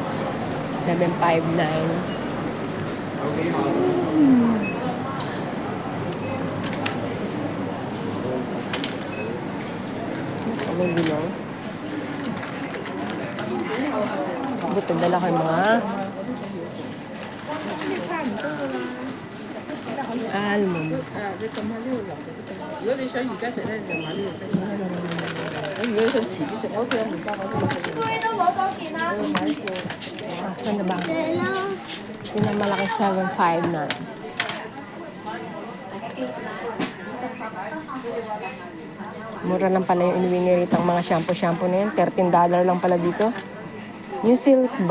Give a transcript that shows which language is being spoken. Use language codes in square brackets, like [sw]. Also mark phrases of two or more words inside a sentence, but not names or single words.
[tl] 759. Ang gulo. Buto dala ko yung mga almond. [yue] 你撳下呢度落就得啦。如果你想而家食咧，就買呢個色。你如果想遲啲食，我屋企有麵包，我都落去。都攞多件啦。 [tl] Ah, saan na ba? Pinamalaki 7.5 na. Mura lang pala yung inuwi ni Rita ang mga shampoo na yun. $13 lang pala dito. Yung silk ba?